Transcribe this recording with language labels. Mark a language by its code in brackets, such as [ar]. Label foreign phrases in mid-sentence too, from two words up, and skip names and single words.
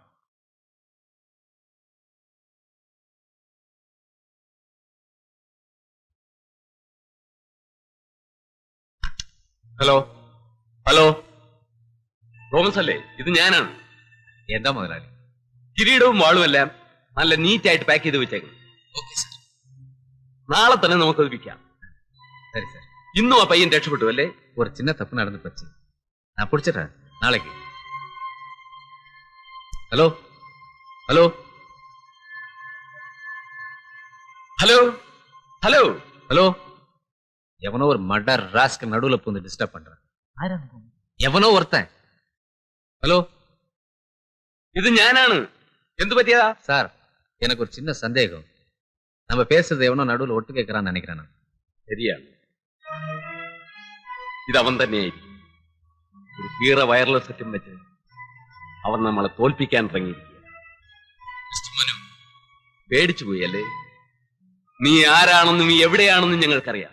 [ml] ഹലോ ഹലോ, തോമസ് അല്ലേ? ഇത് ഞാനാണ്. എന്താ മുതലാളി? കിരീടവും വാളും എല്ലാം നല്ല നീറ്റായിട്ട് പാക്ക് ചെയ്ത് വെച്ചേക്കണം. [en] okay sir. [ml] നാളെ തന്നെ നമുക്കത് വിൽക്കാം. [ta] சரி சார். [ml] ഇന്നും ആ പയ്യൻ രക്ഷപ്പെട്ടു അല്ലേ? [ta] ஒரு சின்ன தப்பு நடந்து போச்சு. நான் பிடிச்சிடுறேன் நாளைக்கு. [en] hello hello hello hello [ta] ஹலோ, எவனோ ஒரு மர்டர் ராஸ்க்கு நடுவுல பூந்து டிஸ்டர்ப் பண்றான். எவனோ ஒருத்தன். ஹலோ, [ml] ഇത് ഞാനാണ്. എന്തു പറ്റിയതാ? [ta] சார், எனக்கு ஒரு சின்ன சந்தேகம். நம்ம பேசுறது எவனோ நடுவுல ஒட்டு கேட்கறான்னு நினைக்கிறேன் நான். [ml] ശരിയാണ്, ഇതവൻ തന്നെയായിരിക്കും. ഒരു കീറ [en] wireless set [ml] വെച്ച് അവൻ നമ്മളെ തോൽപ്പിക്കാൻ ഇറങ്ങിയിരിക്കുക. പേടിച്ചു പോയി അല്ലേ? നീ ആരാണെന്നും നീ എവിടെയാണെന്നും ഞങ്ങൾക്കറിയാം.